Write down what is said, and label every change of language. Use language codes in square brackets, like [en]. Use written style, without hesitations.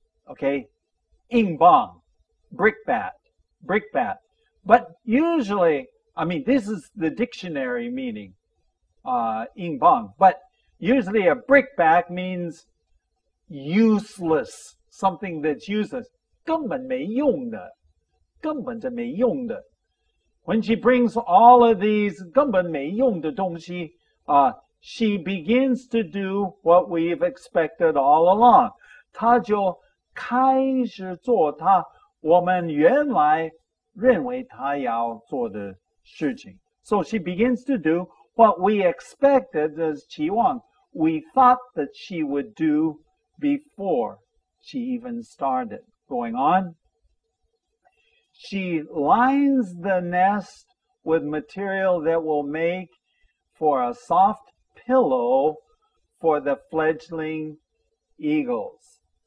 [en] Okay, 硬棒, brickbat. But usually, I mean, this is the dictionary meaning, 硬棒. But usually a brickbat means useless, something that's useless. [zh] 根本没用的，根本就没用的。 [en] When she brings all of these [zh] 根本没用的东西, [en] she begins to do what we've expected all along. [zh] 她就开始做我们原来认为她要做的事情。 [en] So she begins to do what we expected as 期望 we thought that she would do before she even started. Going on. She lines the nest with material that will make for a soft pillow for the fledgling eagles.